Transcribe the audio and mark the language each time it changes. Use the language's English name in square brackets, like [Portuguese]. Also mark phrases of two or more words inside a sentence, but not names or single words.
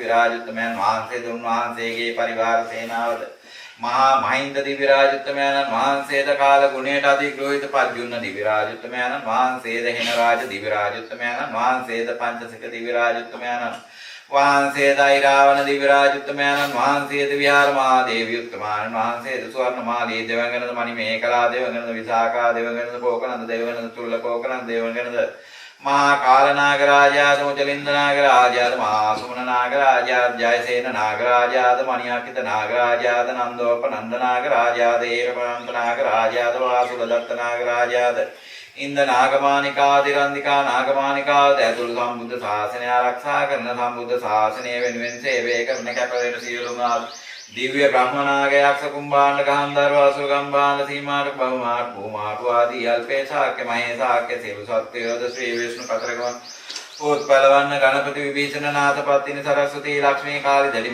[Sinhala] රාජුත්තමයන් වහන්සේද උන්වහන්සේගේ පරිවාර සේනාවද මහා මහින්ද දිව්‍ය රාජුත්තමයන්න් වහන්සේද කාල ගුණයට අධිග්‍රහිත පද්‍යුන්න දිව්‍ය රාජුත්තමයන්න් වහන්සේද හෙන රාජ දිව්‍ය රාජුත්තමයන්න් වහන්සේද පංචසික දිව්‍ය රාජුත්තමයන්න් වහන්සේද ෛරාවණ දිව්‍ය රාජුත්තමයන්න් වහන්සේද විහාර මහා දේවී උත්තමායන් වහන්සේද සුවර්ණමාලී දෙවඟනද මණිමේකලා දෙවඟනද විසාකා දෙවඟනද කෝකනන්ද දෙවඟනද තුල්ල කෝකනන්ද දෙවඟනද මහා කාලනාග රාජාද මුචලින්ද නාග රාජාද මහා සුමන නාග රාජාද ජයසේන නාග රාජාද මණියාකිත නාග රාජාද නන්දෝපනන්ද නාග රාජාද ඒරපනන්ත නාග රාජාද වාසුදත්ත නාග රාජාද ඉන්ද නාගමානිකාදිරන්දිකා නාගමානිකාද ඇතුළු සම්බුද්ධ ශාසනය ආරක්ෂා කරන සම්බුද්ධ ශාසනය වෙනුවෙන් සේවය කරන කැපවෙන සියලුම දිව්‍ය බ්‍රහ්මනාග යක්ෂ කුම්භාණ්ඩ ගහන්ධර්ව අසුර ගම්භාණ්ඩ සීමාට බහුමාට භූමාට ආදී අල්පේ ශාක්‍ය මහේ ශාක්‍ය සියලු සත්වයෝද ශ්‍රී විෂ්ණු කතරගම පොත්පලවන්න ගණපති විභීෂණ නාථ පත්තිනි සරස්වතී ලක්ෂ්මී කාලි දැඩි